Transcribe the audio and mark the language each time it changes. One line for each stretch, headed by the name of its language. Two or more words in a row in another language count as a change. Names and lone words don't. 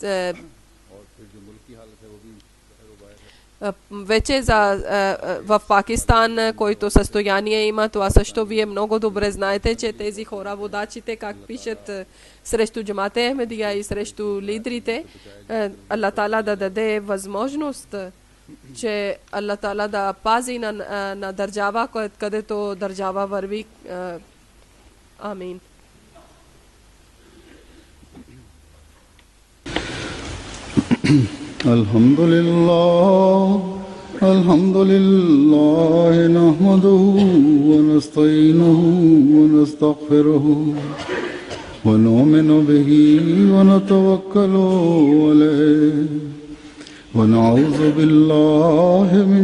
Bulgarian: вече в Пакистан, който състояние има, това също вие много добре знаете, че тези хора, водачите, как пишат срещу Джамат-е Ахмедия и срещу лидерите, Аллах Таала да даде възможност, че Аллах Таала да пази на държава, където държава върви. Амин.
Arabic: الحمد لله نحمده ونستعينه ونستغفره ونؤمن به ونتوكل عليه ونعوذ بالله من